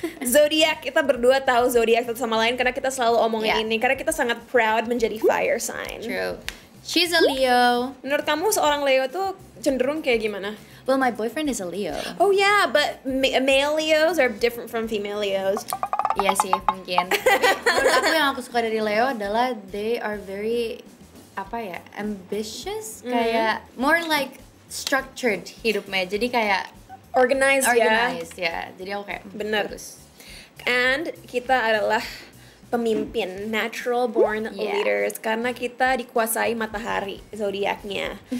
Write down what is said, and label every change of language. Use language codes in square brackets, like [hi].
[id] Zodiac, kita berdua tahu zodiak satu sama lain karena kita selalu omongin ini, karena kita sangat proud menjadi fire sign. [en] True. She's a Leo. Menurut kamu seorang Leo tuh cenderung kayak gimana? Well, my boyfriend is a Leo. Oh yeah, but male Leos are different from female Leos. [id] Iya sih, mungkin. Tapi menurut aku yang aku suka dari Leo adalah [en] they are very ambitious, [id] kayak [en] more like structured [id] hidupnya. Jadi kayak [en] organized [id] ya. Jadi aku kayak bener. Bagus. And kita adalah pemimpin, [en] natural born leaders, [id] karena kita dikuasai matahari zodiaknya.